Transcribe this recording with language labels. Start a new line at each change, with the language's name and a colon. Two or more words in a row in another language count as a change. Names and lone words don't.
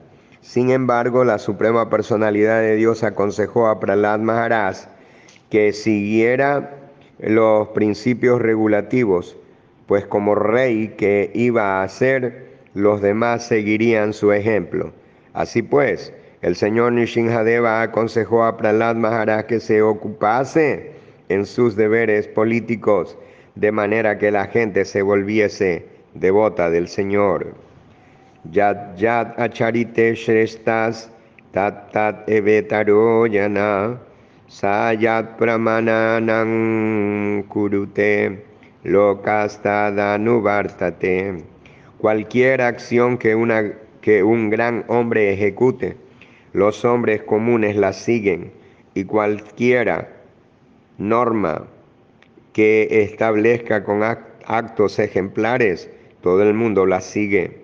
Spanish: Sin embargo, la Suprema Personalidad de Dios aconsejó a Prahlad Maharaj que siguiera los principios regulativos, pues como rey que iba a ser, los demás seguirían su ejemplo. Así pues, el señor Nrsimhadeva aconsejó a Prahlad Maharaj que se ocupase en sus deberes políticos, de manera que la gente se volviese devota del Señor.
Sanskrit: यद्यद् आचरति श्रेष्ठस् तत्तद् एवेतरो जनः स यत् प्रमाणं कुरुते लोकस्तदनुवर्तते.
Spanish: Cualquier acción que un gran hombre ejecute, los hombres comunes la siguen, y cualquiera norma que establezca con actos ejemplares, todo el mundo la sigue.